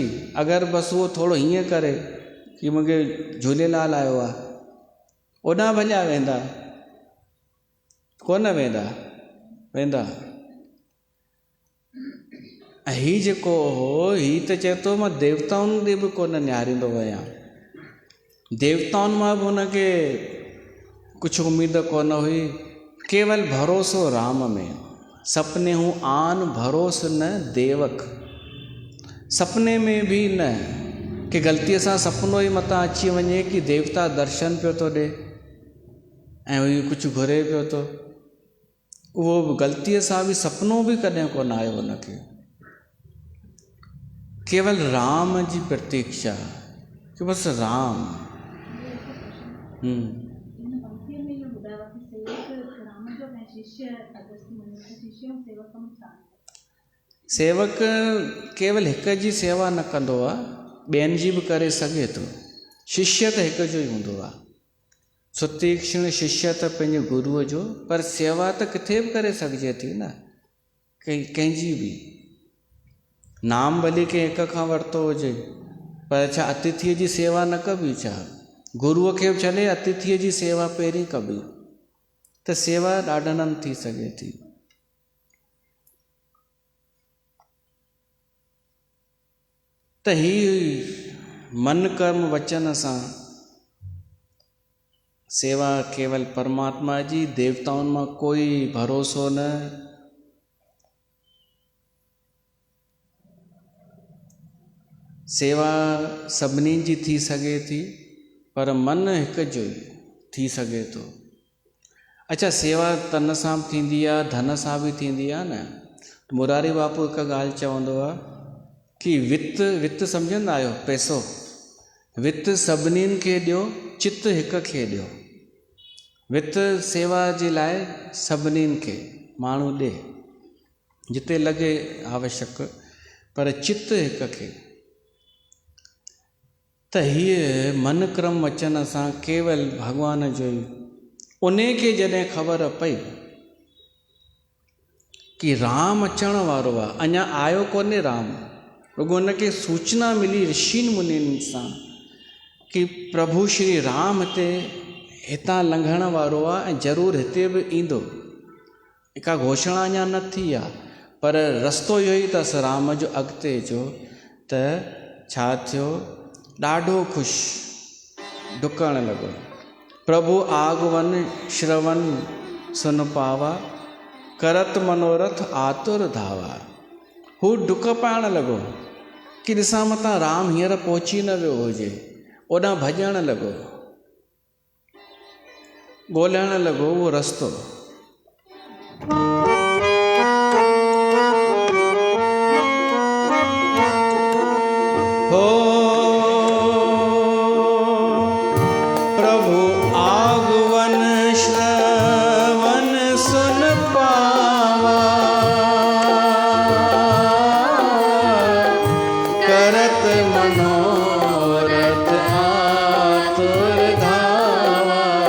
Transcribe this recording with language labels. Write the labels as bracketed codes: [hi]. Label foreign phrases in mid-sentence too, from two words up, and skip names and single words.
[sd] अगरि बसि उहो थोरो हीअं करे कि मूंखे झूलेलाल आयो आहे, ओॾां भॼा वेंदा, कोन वेंदा। ऐं हीउ जेको हो, हीउ त चए थो मां देवताउनि ॾे बि कोन निहारींदो वञा, देवताउनि मां बि हुनखे कुझु उमेद कोन हुई, केवल भरोसो राम में। [awa] सपने हूँ आन भरोसो न देवक, [sd] सपने में बि न कि ग़लतीअ सां सपनो ई मथां अची वञे कि देवता दर्शन पियो थो ॾे ऐं इहो कुझु घुरे पियो थो, उहो ग़लतीअ सां बि सपनो बि कॾहिं कोन आयो हुनखे। केवल राम जी प्रतीक्षा कि बसि राम। सेवक केवल हिक जी सेवा न कंदो आहे, ॿियनि जी बि करे सघे थो। शिष्य त हिक जो ई हूंदो आहे, सुतीक्ष्ण शिष्य त पंहिंजे गुरूअ जो, पर सेवा त किथे बि करे सघिजे थी न, कंहिंजी बि। नाम भली कंहिं हिक खां वरितो हुजे, पर छा अतिथीअ जी सेवा न कबी? छा गुरूअ खे बि छॾे अतिथीअ जी सेवा पहिरीं कबी, त सेवा ॾाढनि थी सघे थी। त ही [awa] मन कर्म वचन [sd] सां सेवा केवल परमात्मा जी, देवताउनि मां कोई भरोसो न। सेवा सभिनी जी थी सघे थी, पर मन हिक जो ई थी सघे थो। अच्छा, सेवा तन सां बि थींदी आहे, धन सां बि थींदी आहे न। मुरारी बापू हिकु ॻाल्हि चवंदो आहे कि वित्त सम्झंदा आहियो, पैसो, वित्त सभिनीनि खे ॾियो, चित्त हिक खे ॾियो। वित्त सेवा जे लाइ सभिनीनि खे माण्हू ॾे जिते लॻे आवश्यक, पर चित्त हिक खे। त हीअ [awa] मन क्रम वचन [sd] सां केवल भॻवान जो ई, उन खे जॾहिं ख़बर पई कि राम अचण वारो आहे, अञा आयो कोन्हे राम, रुॻो उनखे सूचना मिली ऋषिनि मुनिनि सां कि प्रभु श्री राम हितां लंघण वारो आहे ऐं ज़रूरु हिते बि ईंदो। का घोषणा अञा न थी आहे, पर रस्तो इहो ई अथसि राम जो अॻिते जो। त छा थियो, ॾाढो ख़ुशि डुकण लॻो। [awa] प्रभु आगवन श्रवण सुन पावा, करत मनोरथ आतुर धावा। [sd] हू डुक पाइण लॻो कि ॾिसां मतां राम हींअर पहुची न वियो हुजे, ओॾां भॼण लॻो, ॻोल्हण लॻो उहो रस्तो। [awa] हो प्रभु आगवन श्रवण सुन पावा, करत मनोरथ आतुर धावा।